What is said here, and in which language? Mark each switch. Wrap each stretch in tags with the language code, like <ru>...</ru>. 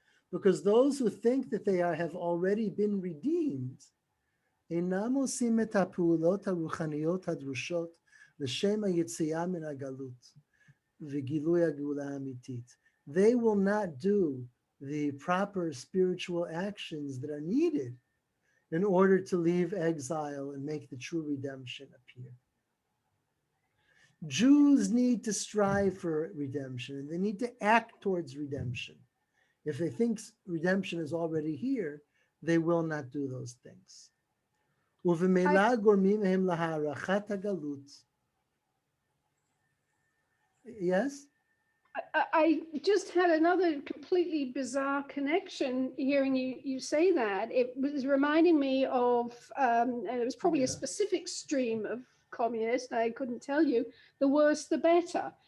<en>Because those who think that they have already been redeemed,</en> <he>אינם עושים את הפעולות הרוחניות הדרושות לשם היציאה מן הגלות וגילוי הגאולה האמיתית.</he> <en>They will not do the proper spiritual actions that are needed in order to leave exile and make the true redemption appear. Jews need to strive for redemption, and they need to act towards redemption. If they think redemption is already here, they will not do those things.</en> <he>ובמילא גורמים הם להארכת הגלות.</he> <en>Yes? I just had another completely bizarre connection hearing you say that. It was reminding me of, and it was probably a specific stream of communists, I couldn't tell you, the worse the better.</en>